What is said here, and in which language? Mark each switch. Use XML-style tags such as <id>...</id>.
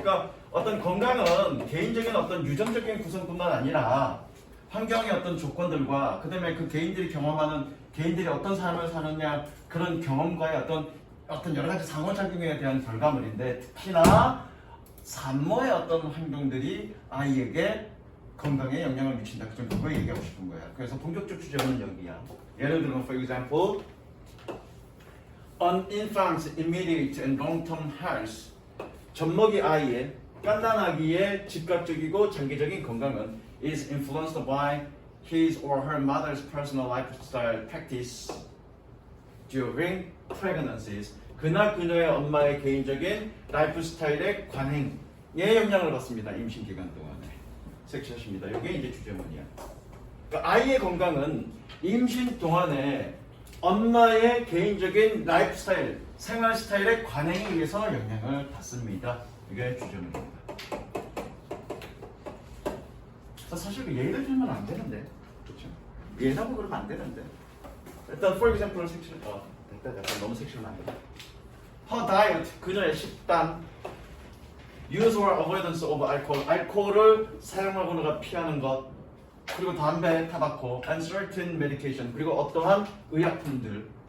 <ko>그러니까 어떤 건강은 개인적인 어떤 유전적인 구성뿐만 아니라 환경의 어떤 조건들과 그다음에 그 개인들이 경험하는 개인들이 어떤 삶을 사느냐 그런 경험과의 어떤 여러 가지 상호작용에 대한 결과물인데, 특히나 산모의 어떤 행동들이 아이에게 건강에 영향을 미친다. 그걸 얘기하고 싶은 거야. 그래서 본격적 주제는 여기야. 예를 들면,</ko> <en>for example, an infant's immediate and long-term health.</en> <ko>젖먹이 아이의 갓난아기의 즉각적이고 장기적인 건강은</ko> <en>is influenced by his or her mother's personal lifestyle practice during pregnancies.</en> <ko>그나 그녀의 엄마의 개인적인 라이프 스타일의 관행에 영향을 받습니다. 임신 기간 동안에. 색칠하십니다. 이게 이제 주제문이야. 그러니까 아이의 건강은 임신 동안에 엄마의 개인적인 라이프 스타일, 생활 스타일의 관행에 의해서 영향을 받습니다. 이게 주제문입니다. 사실 예를 들면 안 되는데, 그렇죠? 예라고 그러면 안 되는데. 일단</ko> <en>for example</en> <ko>을 색칠. 됐다. 너무 색칠하면 안 돼.</ko> <en>Her diet,</en> <ko>그녀의 식단.</ko> <en>Use or avoidance of alcohol,</en> <ko>알코올을 사용하거나 피하는 것. 그리고 담배, 타바코,</ko> <en>and certain medication.</en> <ko>그리고 어떠한 의약품들.</ko>